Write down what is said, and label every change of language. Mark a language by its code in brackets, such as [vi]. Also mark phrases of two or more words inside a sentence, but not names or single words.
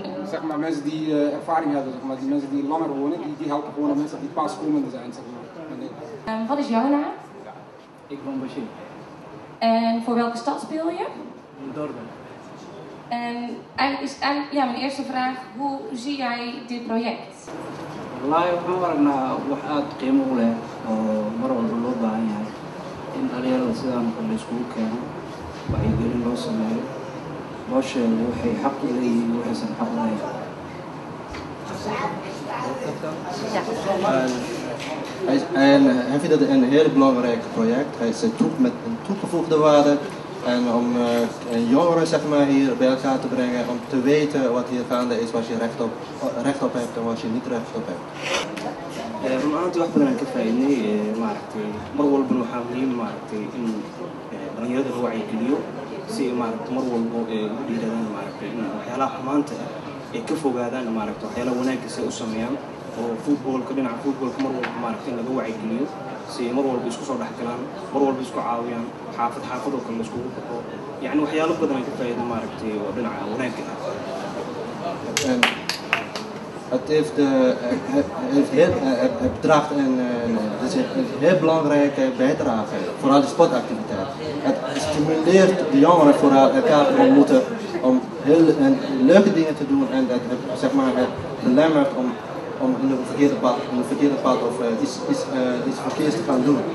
[nl] Zeg maar mensen die ervaring hebben, zeg maar, die mensen die langer wonen, die helpen gewoon de mensen die pas komende zijn. Zeg maar. Wat is jouw naam? Ik woon Bashir. En voor welke stad speel je? Dorpen. En eigenlijk is mijn eerste vraag, hoe zie jij dit project? [so] Wallaahi waxaan u aragnaa wax aad qiimo u leh oo mar walba loo baahan yahay in dhalinyarada sidaan oo kale iskugu keeno wacyigelin loo sameeyo loo sheego waxay xaq u leeyihiin waxaysan xaq u lahayn. [nl] Hij vindt het een heel belangrijk project. Hij is met een toegevoegde waarde. En om jongeren zeg maar, hier bij elkaar te brengen, om te weten wat hier gaande is, wat je recht op hebt en wat je niet recht op hebt. [so] Run ahaantii wax badan aan ka faa'iidnay maaragtay mar walbana waxaa muhiim maaragtay in dhalinyarada la wacyigeliyo si maaragtay mar walba u dhiiradaan maaragtay in waxyaalaha xumaanta ay ka fogaadaan maaragtay waxyaalaha wanaaggiisa u sameeyaan oo footballka dhinaca footballka mar walba maaragtay in laga wacyigeliyo si mar walba isku soo dhex galaan mar walba isku caawiyaan xaafad oo kale la iskugu baxo yacni waxyaalo badan aan ka faa'iido maaragtay oo dhinaca wanaagga ah. [nl] Het bedraagt een heel belangrijke bijdrage, vooral de sportactiviteit. Het stimuleert de jongeren vooral elkaar te ontmoeten om heel leuke dingen te doen en het belemmert om in het verkeerde pad of iets verkeerds te gaan doen.